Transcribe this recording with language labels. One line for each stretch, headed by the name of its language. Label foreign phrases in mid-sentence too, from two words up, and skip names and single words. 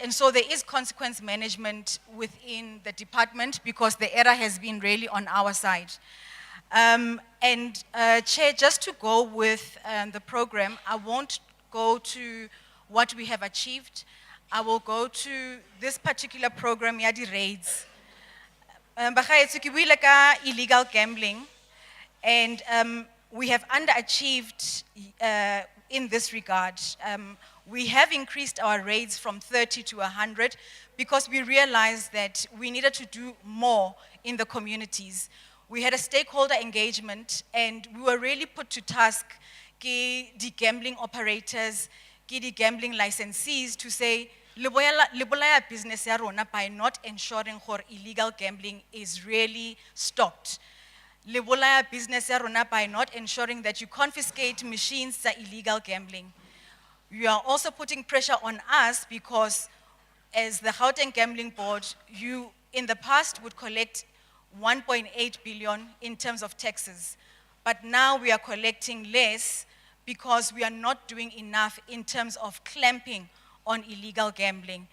English: And so there is consequence management within the department because the error has been really on our side. Chair, just to go with the program, I won't go to what we have achieved. I will go to this particular program, Yadi Raids.
Tswana: Bagaetso ke buile ka
English: illegal gambling, and we have underachieved in this regard. We have increased our raids from 30 to 100 because we realized that we needed to do more in the communities. We had a stakeholder engagement, and we were really put to task ke the gambling operators, ke the gambling licensees to say,
Tswana: le bolaya business ya rona
English: by not ensuring that illegal gambling is really stopped.
Tswana: Le bolaya business ya rona
English: by not ensuring that you confiscate machines za illegal gambling. You are also putting pressure on us because as the Gauteng Gambling Board, you in the past would collect 1.8 billion in terms of taxes. But now we are collecting less because we are not doing enough in terms of clamping on illegal gambling.